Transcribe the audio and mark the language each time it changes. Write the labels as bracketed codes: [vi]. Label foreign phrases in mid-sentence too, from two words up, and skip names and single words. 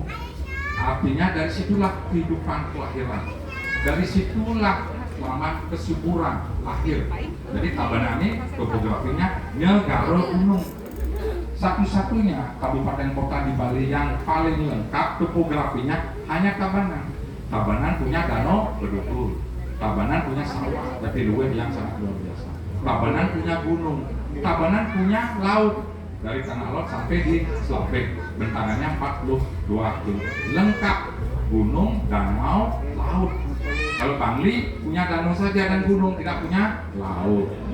[id] Artinya dari situlah kehidupan kelahiran. Dari situlah lama kesuburan lahir. Jadi Tabanan ini topografinya negara gunung. Satu-satunya kabupaten kota di Bali yang paling lengkap topografinya hanya Tabanan. Tabanan punya danau berdukul, Tabanan punya sawah, jadi luwih yang sangat luar biasa. Tabanan punya gunung, Tabanan punya laut, dari tengah laut sampai di Slapek, bentangannya 42 km. Lengkap, gunung, danau, laut. Kalau Bangli punya danau saja dan gunung, tidak punya laut.